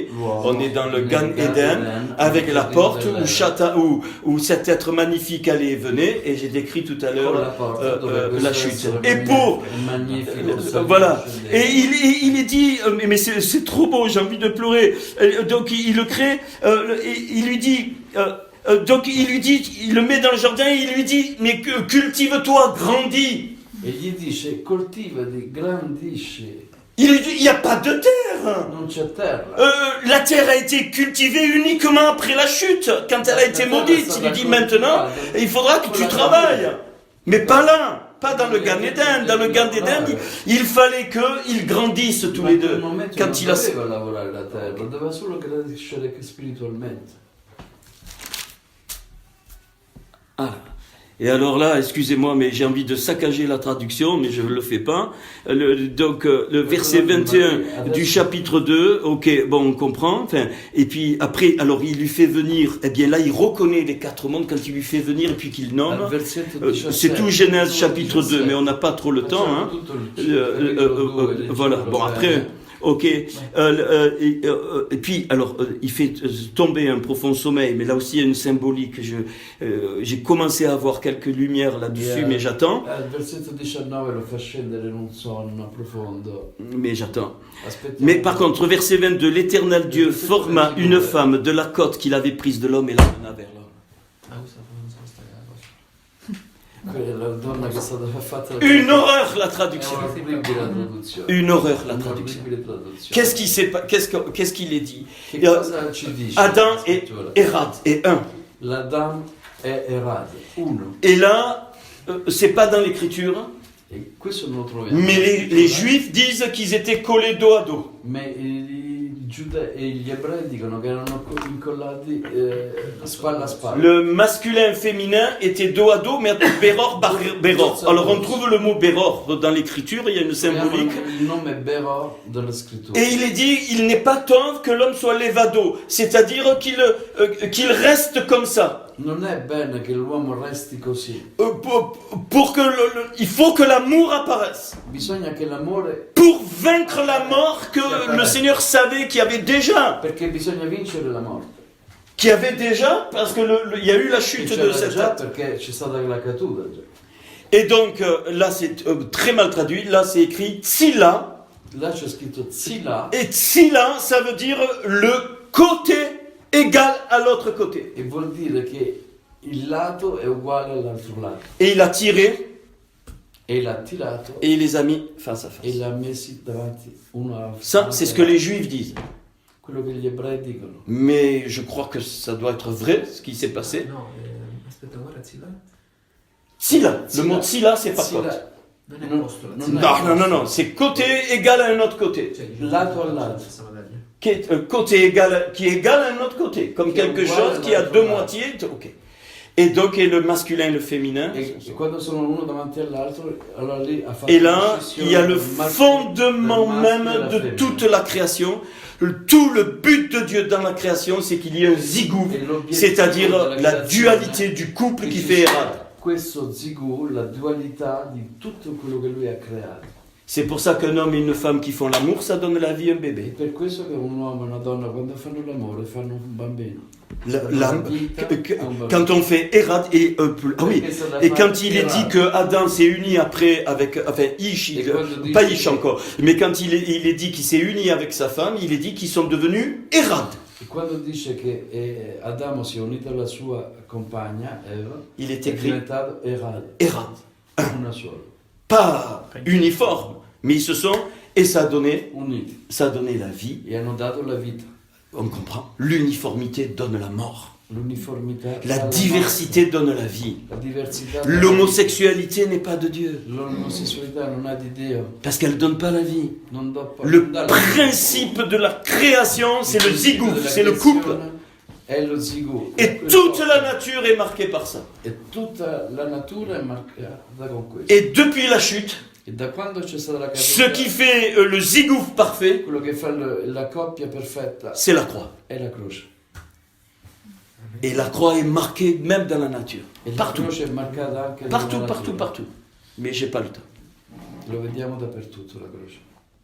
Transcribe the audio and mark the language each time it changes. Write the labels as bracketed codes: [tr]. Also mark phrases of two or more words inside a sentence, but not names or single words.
[fr] On est dans le Gan Eden avec la porte où cet être magnifique allait et venait et j'ai décrit tout à l'heure la chute. Et pour voilà. Et il est dit mais c'est trop beau, j'ai envie de pleurer. Donc il le crée, il lui dit Donc il lui dit, il le met dans le jardin et il lui dit, mais cultive-toi, grandis. [it] E gli dice coltivati, grandisci, [fr] Il lui dit, il n'y a pas de terre. [it] non c'è terra. [fr] La terre a été cultivée uniquement après la chute, quand elle a été maudite. Il lui dit maintenant, il faudra que tu travailles. Mais pas là, pas dans le Gan Eden. Dans le Gan Eden, il fallait qu'ils grandissent tous les deux. Quand il a... [it] doveva lavorare la terra, doveva solo crescere spiritualmente. Ah. [fr] Et alors là, excusez-moi, mais j'ai envie de saccager la traduction, mais je ne le fais pas. Donc, le verset 21 du chapitre 2, ok, bon, on comprend. Enfin, et puis après, alors il lui fait venir, eh bien là, il reconnaît les 4 mondes quand il lui fait venir et puis qu'il nomme. C'est tout Genèse chapitre 2, mais on n'a pas trop le temps. Hein. Voilà, bon, après... Ok, et puis alors il fait tomber un profond sommeil, mais là aussi il y a une symbolique. J'ai commencé à avoir quelques lumières là-dessus, mais j'attends. [it] Il versetto 19 lo fa scendere in un sonno profondo. [fr] Mais j'attends. Mais par contre, verset 22, l'Éternel Dieu forma une femme de la côte qu'il avait prise de l'homme et l'amena vers l'homme. [it] La donna che è stata fatta [fr] Une horreur la traduction. [it] È orribile la traduzione. [fr] Une horreur la traduction. [it] Orribile traduzione. [fr] Qu'est-ce qu'il est dit? [it] Che cosa ci dice? [fr] Adam [it] la [fr] et [it] scrittura? [fr] Erad est un. [it] L'Adam è Erad, uno. [fr] Et là, c'est pas dans l'écriture, [it] E questo non lo troviamo. [fr] mais les Juifs disent qu'ils étaient collés dos à dos. [it] Ma i Giudei e gli ebrei dicono che erano incollati spalla a spalla. [fr] Le masculin et féminin étaient dos à dos, mais Beror, Beror. Alors on trouve le mot Beror dans l'écriture, il y a une symbolique. [it] Il nome Beror della scrittura. [fr] Et il est dit, il n'est pas temps que l'homme soit levado, c'est-à-dire qu'il reste comme ça. [it] Non è bene che l'uomo resti così. [fr] Pour que il faut que l'amour apparaisse. [it] Bisogna che l'amore, [fr] Pour vaincre la mort que le Seigneur savait qu'il y avait déjà. [it] perché bisogna vincere la morte. [fr] Qu'il y avait déjà, parce que il y a eu la chute de [it] C'era [fr] cette [it] già [fr] date. [it] perché c'è stata la caduta già. [fr] Et donc, là c'est très mal traduit, là c'est écrit Tsila. [it] Là c'è scritto Tsila [fr] Et Tsila, ça veut dire le côté égal à l'autre côté. [it] e vuol dire che il lato è uguale all'altro lato. [fr] Et il a tiré [it] E l'ha tirato [fr] et il les a mis face à [it] e [fr] face. [it] l'ha messi davanti uno a [fr] Ça, c'est ce que les Juifs disent. [it] quello che gli ebrei dicono. [fr] Mais je crois que ça doit être vrai, ce qui s'est passé. [it] No, aspetta, guarda, Zilla. [fr] Tsila, le Tsila. mot Tsila, c'est pas Tsila. côte. [it] Non è [fr] Non, [it] posto, la non Zilla. è- [fr] Non, c'est côté égal à un autre côté. [it] Cioè, Lato al lato. stessa medaglia. [fr] Qui est, côté égal, qui est égal à un autre côté. Comme Qui est quelque égal chose à qui a l'autre deux côté. moitiés. Ok. Et donc, et le masculin et le féminin. [it] E quando sono uno davanti all'altro, allora lì ha fatto [fr] Et là, [it] una [fr] il y a le [it] scissione [fr] fondement [it] del maschio [fr] même [it] e della [fr] de [it] femmina. [fr] toute la création. Tout le but de Dieu dans la création, c'est qu'il y ait un zigou, [it] E l'obiettivo [fr] c'est-à-dire [it] della [fr] la [it] creazione [fr] dualité du couple [it] che [fr] qui [it] ci [fr] fait [it] sia [fr] Erad. [it] Questo zigù, la dualità di tutto quello che lui ha creato. [fr] C'est pour ça qu'un homme et une femme qui font l'amour, ça donne la vie à un [it] È [fr] bébé. [it] per questo che un uomo e una donna quando fanno l'amore fanno un bambino. [fr] Quand on fait Erad et ah oui, et quand il est dit que Adam s'est uni après avec, enfin Ish, pas Ish encore, mais quand il est dit qu'il s'est uni avec sa femme, il est dit qu'ils sont devenus Erad. [it] E quando dice che Adamo si è unito alla sua compagna Eva, [fr] Il est [it] è [fr] écrit [it] diventato Erad, [fr] Erad, [it] una sola, [fr] pas uniforme, mais ils se sont et ça a donné [it] uniti [fr] la vie. [it] e hanno dato la vita. [fr] On comprend. L'uniformité donne la mort. [it] L'uniformità, [fr] La [it] dà [fr] diversité donne la vie. [it] morte. La diversità, [fr] L'homosexualité n'est pas de Dieu, [it] l'omosessualità non ha di Dio, [fr] parce qu'elle donne pas la vie. [it] non do- [fr] Le [it] non dà la [fr] principe de la création, c'est le [it] principio [fr] zigouf, [it] della [fr] c'est le couple. [it] creazione è lo zigù. [fr] Et toute la nature est marquée par ça. [it] E tutta la natura è marcata con questo. [fr] Et depuis la chute, [it] E da quando c'è stata la [fr] ce [it] caduta, [fr] qui fait le zigouf parfait, [it] quello che fa la coppia perfetta [fr] c'est la croix. [it] è la croce. [fr] Et la croix est marquée même dans la nature. [it] E la [fr] Partout, [it] croce è marcata anche [fr] partout, [it] nella [fr] partout, [it] natura. [fr] partout. Mais j'ai pas le temps. [it] Lo vediamo dappertutto la croce.